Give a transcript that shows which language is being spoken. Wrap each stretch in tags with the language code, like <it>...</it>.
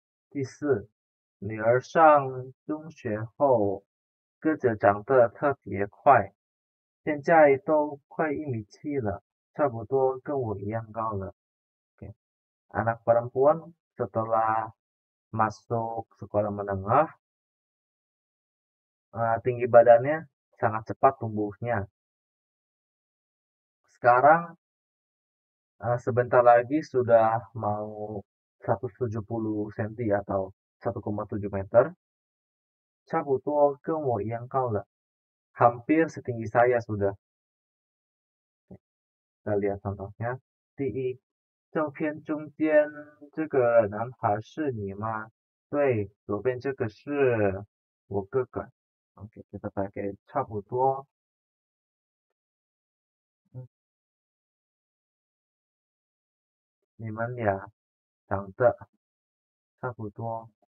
<zh>第四，女儿上中学后个子长得特别快，现在都快1米7了，差不多跟我一样高了。</zh> <id>Oke. Anak perempuan setelah masuk sekolah menengah, tinggi badannya sangat cepat tumbuhnya. Sekarang sebentar lagi sudah mau 170 cm atau 1,7 meter.</id> <zh>差不多跟我一样高了，</zh> <id>hampir setinggi saya sudah. Kita lihat contohnya.</id> <zh>第一，照片中间这个男孩是你吗？对，左边这个是我哥哥。</zh> <id>Oke, kita pakai 差不多。</id> <zh>你们俩长得差不多。</zh>